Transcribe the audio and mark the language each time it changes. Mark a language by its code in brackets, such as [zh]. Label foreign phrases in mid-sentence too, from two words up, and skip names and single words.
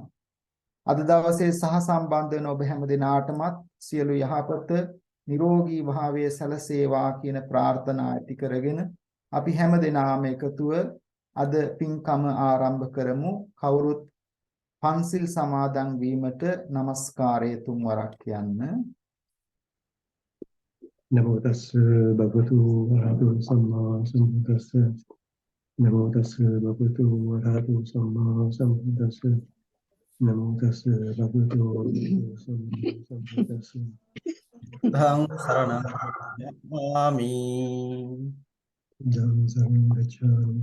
[si] අද දවසේ සහ සම්බන්ධ වෙන ඔබ හැම දිනාටමත් සියලු යහපත නිරෝගී භාවයේ සැලසේවා කියන ප්‍රාර්ථනා ඇති කරගෙන අපි හැම දිනාම එකතුව අද පින්කම ආරම්භ කරමු. කවුරුත් පන්සිල් සමාදන් වීමට নমස්කාරය තුන් වරක් කියන්න. [pi] නමෝ තස් භගවතු වරහතු සම්මා සම්බුද්දස්ස. නමෝ තස් භගවතු වරහතු සම්මා සම්බුද්දස්ස. නමෝ තස් භගවතු සම්මා සම්බුද්දස්ස. ධම්ම සරණං ගච්ඡාමි. ධම්ම සරණං ගච්ඡාමි.